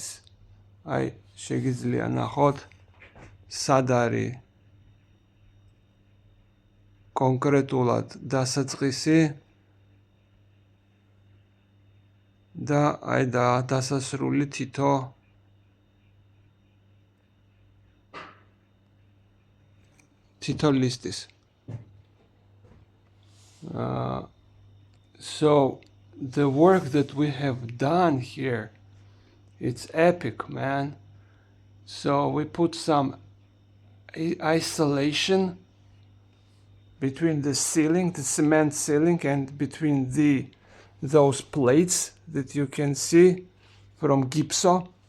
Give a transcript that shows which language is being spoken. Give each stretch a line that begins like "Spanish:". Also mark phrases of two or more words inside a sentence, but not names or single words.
Georgian: აი შეგიძლია ნახოთ სად არის კონკრეტულად დასაწყისი და აი დასასრული თითო ლისტის.
English: So the work that we have done here, it's epic, man. So we put some isolation between the ceiling, the cement ceiling, and between those plates that you can see from Gipso.